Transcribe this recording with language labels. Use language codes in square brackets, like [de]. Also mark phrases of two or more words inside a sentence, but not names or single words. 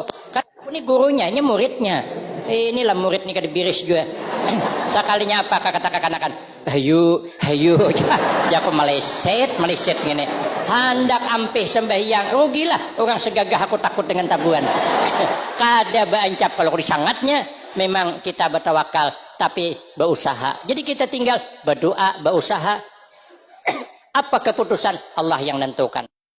[bjn] Kan ini gurunya, ini muridnya. Inilah murid nih kada biris juga. Sekalinya apa kata kekanakan? Hayu, jago meleset gini. Hendak ampih sembahyang, rugilah orang segagah aku takut dengan tabuan. Kada baancap kalau disangatnya. [id] Memang kita bertawakal, tapi berusaha. Jadi kita tinggal berdoa, berusaha. Apa keputusan Allah yang nentukan.